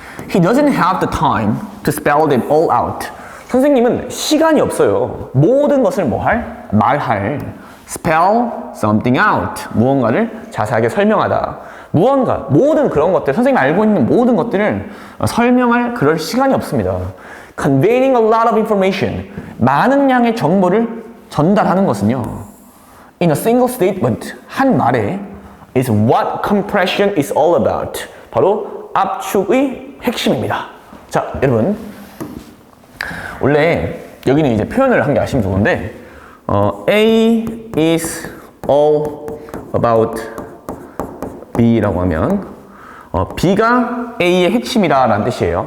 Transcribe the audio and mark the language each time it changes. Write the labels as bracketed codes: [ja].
[en] He doesn't have the time to spell them all out. [ko] 선생님은 시간이 없어요. 모든 것을 말할. [en] Spell something out. [ko] 무언가를 자세하게 설명하다. 모든 그런 것들, 선생님이 알고 있는 모든 것들을 설명할 그럴 시간이 없습니다. [en] Conveying a lot of information. [ko] 많은 양의 정보를 전달하는 것은요, [en] in a single statement, [ko] 한 말에, [en] is what compression is all about. [ko] 바로 압축의 핵심입니다. 자, 여러분, 원래 여기는 이제 표현을 한 게 아시면 좋은데, [en] A is all about B [ko] 라고 하면, B가 A의 핵심이다 라는 뜻이에요.